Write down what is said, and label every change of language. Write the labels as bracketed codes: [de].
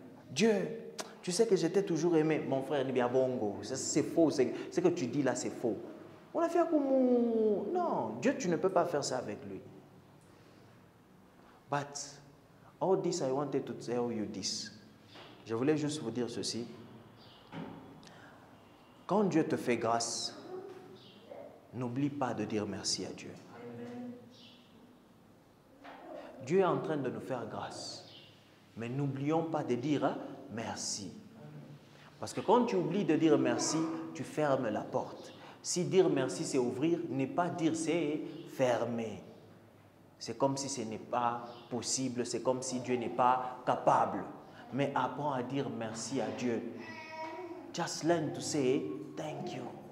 [fr] Dieu, tu sais que j'étais toujours aimé. Mon frère, ni bien bongo. C'est faux. Ce que tu dis là, c'est faux. On a fait comme... Non, Dieu, tu ne peux pas faire ça avec lui. [en] But, all this, I wanted to tell you this. [fr] Je voulais juste vous dire ceci. Quand Dieu te fait grâce, n'oublie pas de dire merci à Dieu. Dieu est en train de nous faire grâce. Mais n'oublions pas de dire merci. Parce que quand tu oublies de dire merci, tu fermes la porte. Si dire merci, c'est ouvrir, ne pas dire c'est fermer. C'est comme si ce n'est pas possible, c'est comme si Dieu n'est pas capable. Mais apprends à dire merci à Dieu. [en] Just learn to say thank you.